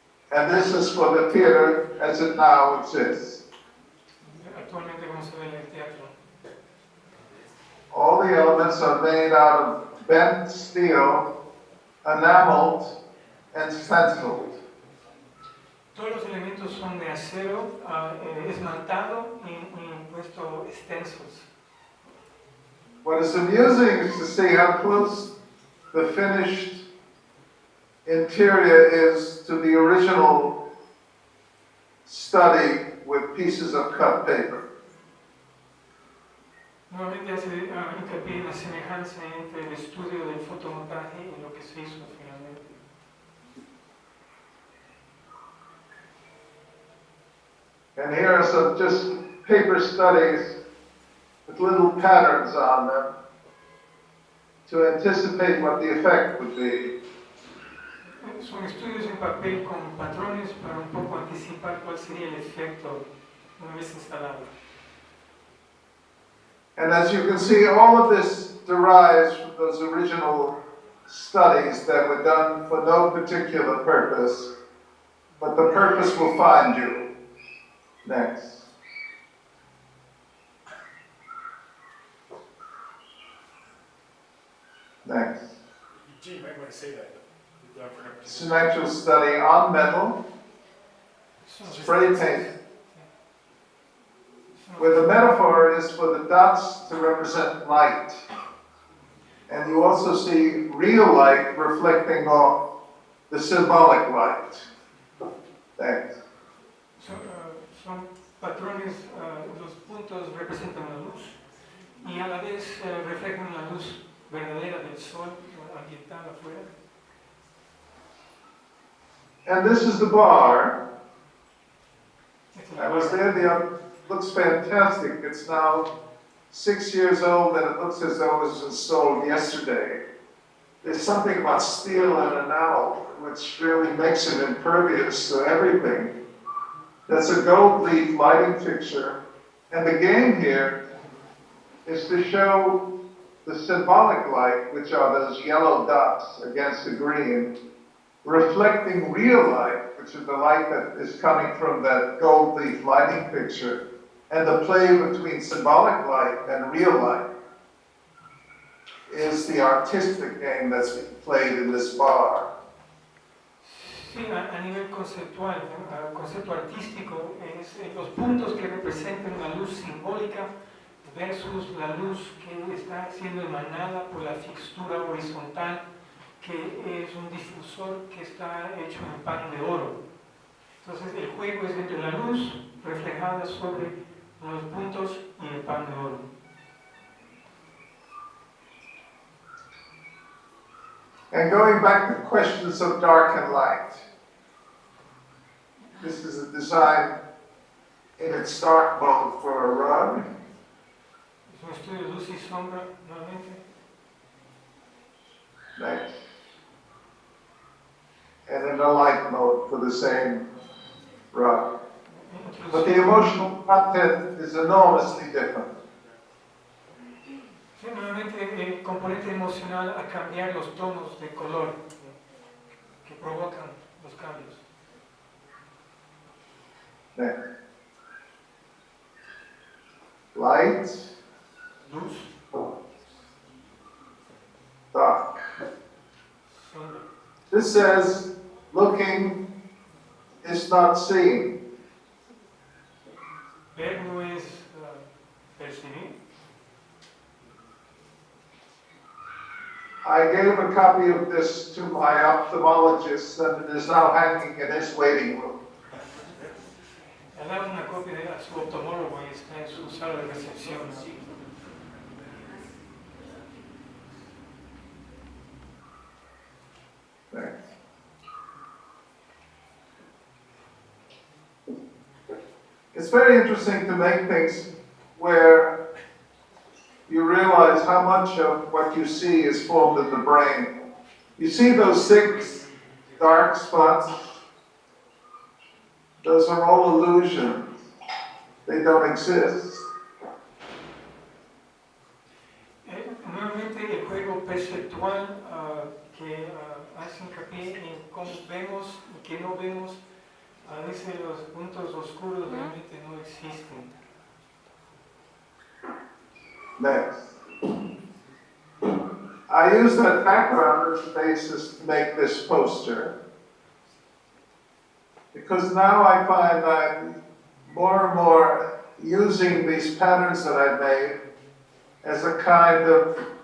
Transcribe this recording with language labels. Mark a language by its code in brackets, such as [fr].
[en] And this is for the theater as it now exists. [es] Actualmente como se ve en el teatro. [en] All the elements are made out of bent steel, enameled, and stenciled. [es] Todos los elementos son de acero esmaltado y puesto stencils. [en] What is amusing is to see how close the finished interior is to the original study with pieces of cut paper. [es] Nuevamente hace hincapié en la semejanza entre el estudio del fotomontaje y lo que se hizo finalmente. [en] And here are some just paper studies with little patterns on them to anticipate what the effect would be. [es] Son estudios en papel con patrones para un poco anticipar cuál sería el efecto una vez instalado. [en] And as you can see, all of this derives from those original studies that were done for no particular purpose, but the purpose will find you. Next. Next. Gee, you might want to say that. It's an actual study on metal, spray paint, where the metaphor is for the dots to represent light. And you also see real light reflecting off the symbolic light. Thanks. [es] Son patrones, los puntos representan la luz y a la vez reflejan la luz verdadera del sol ambiental afuera. [en] And this is the bar. I was there, looks fantastic. It's now 6 years old and it looks as though it was installed yesterday. There's something about steel and enamel which really makes it impervious to everything. That's a gold leaf lighting fixture. And the game here is to show the symbolic light, which are those yellow dots against the green, reflecting real light, which is the light that is coming from that gold leaf lighting fixture, and the play between symbolic light and real light is the artistic game that's being played in this bar. [es] Sí, a nivel conceptual, concepto artístico, es los puntos que representan la luz simbólica versus la luz que está siendo emanada por la fixtura horizontal, que es un difusor que está hecho en pan de oro. Entonces el juego es entre la luz reflejada sobre los puntos y el pan de oro. [en] And going back to questions of dark and light. This is a design in its dark mode for a rug. [es] Es un estudio de luz y sombra nuevamente. [en] Next. And in a light mode for the same rug. But the emotional content is enormously different. [es] Sí, nuevamente el componente emocional a cambiar los tonos de color que provocan los cambios. [en] Next. Light. [es] Luz, [en] Dark. [es] sombra. [en] This says, looking is not seeing. [es] Ver no es percibir. [en] I gave a copy of this to my ophthalmologist and it is now hanging in his waiting room. [es] Le dado una copia a su oftalmólogo y está en su sala de recepción. [en] Thanks. It's very interesting to make things where you realize how much of what you see is formed in the brain. You see those 6 dark spots? Those are all illusions. They don't exist. [es] Nuevamente el juego perceptual que hace hincapié en cómo vemos y que no vemos, a veces los puntos oscuros realmente no existen. [en] Next. I use that background as a basis to make this poster because now I find I'm more and more using these patterns that I made as a kind of